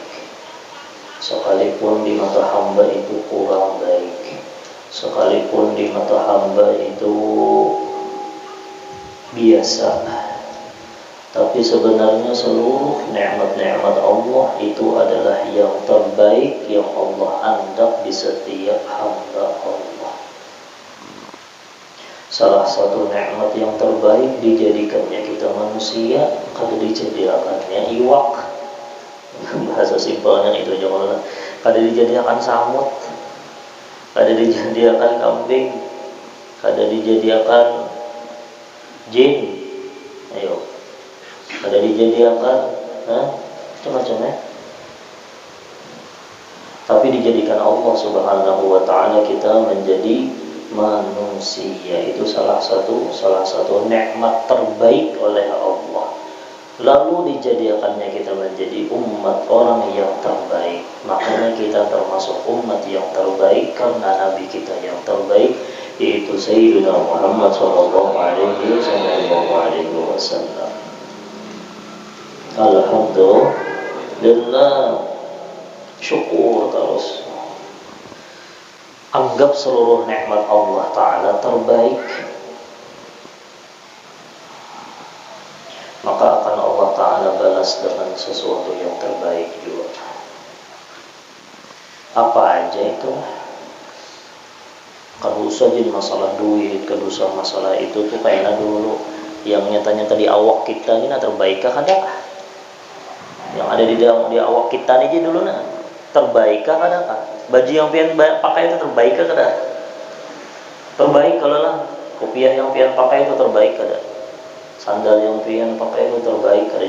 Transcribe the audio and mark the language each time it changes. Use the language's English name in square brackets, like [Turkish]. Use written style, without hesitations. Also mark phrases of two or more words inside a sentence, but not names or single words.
[Indonesian] Sekalipun di mata hamba itu kurang baik, sekalipun di mata hamba itu biasa, tapi sebenarnya seluruh nikmat-nikmat Allah itu adalah yang terbaik yang Allah hendak di setiap hamba Allah. Salah satu nikmat yang terbaik dijadikannya kita manusia, [Banjar] kada dijadikannya iwak. Bahasa simpelnya itu aja malah. Kada dijadikan samut, kada dijadikan kambing, kada dijadikan jin. [Indonesian] Ayo, ada dijadikan macam-macam tapi dijadikan Allah [Arabic] سبحانه وتعالى [Indonesian] kita menjadi manusia, itu salah satu nikmat terbaik oleh Allah. Lalu dijadikannya kita menjadi umat orang yang terbaik, makanya kita termasuk umat yang terbaik karena Nabi kita yang terbaik, yaitu Sayyidina Muhammad [Arabic] صلى الله عليه وسلم. [Indonesian] Alhamdulillah, syukur terus. Anggap seluruh nikmat Allah Ta'ala terbaik, maka akan Allah Ta'ala balas dengan sesuatu yang terbaik juga. [Banjar] Apa aja itu? Kalau usah jadi masalah duit, kalau usah masalah itu tuh kayaknya dulu yang nyata-nyata di awak kita ini terbaikkah kada? Yang ada di dalam di awak kita ini dulu nah terbaikkah kada kah? Baju yang pian pakai itu terbaikkah kada? Terbaik kalau lah. Kopiah yang pian pakai itu terbaik kada? Sandal yang pian pakai itu terbaik kada?